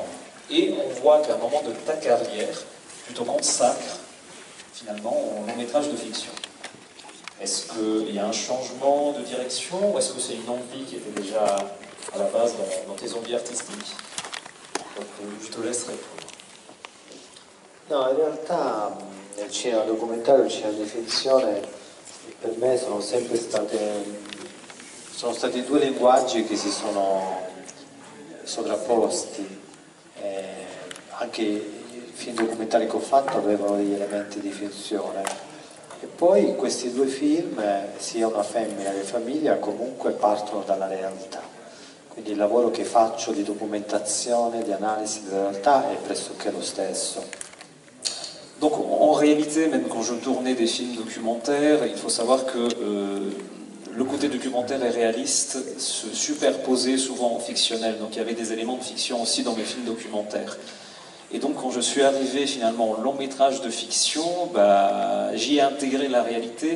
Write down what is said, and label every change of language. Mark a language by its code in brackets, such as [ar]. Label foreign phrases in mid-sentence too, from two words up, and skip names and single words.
[fr] Et on voit qu'à un moment de ta carrière, tu te consacres finalement au long métrage de fiction. Est-ce qu'il y a un changement de direction ou est-ce que c'est une envie qui était déjà à la base dans tes envies artistiques? Donc, je te laisse répondre. [it] No, in realtà nel cinema documentario, il cinema di finzione, per me sono stati due linguaggi che si sono sovrapposti. Anche i film documentari che ho fatto avevano degli elementi di finzione. E poi questi due film, sia Una femmina che Famiglia, comunque partono dalla realtà. Quindi il lavoro che faccio di documentazione, di analisi della realtà è pressoché lo stesso. [fr] Donc en réalité, même quand je tournais des films documentaires, il faut savoir que le côté documentaire et réaliste se superposait souvent au fictionnel. Donc il y avait des éléments de fiction aussi dans mes films documentaires. Et donc quand je suis arrivé finalement au long métrage de fiction, j'y ai intégré la réalité.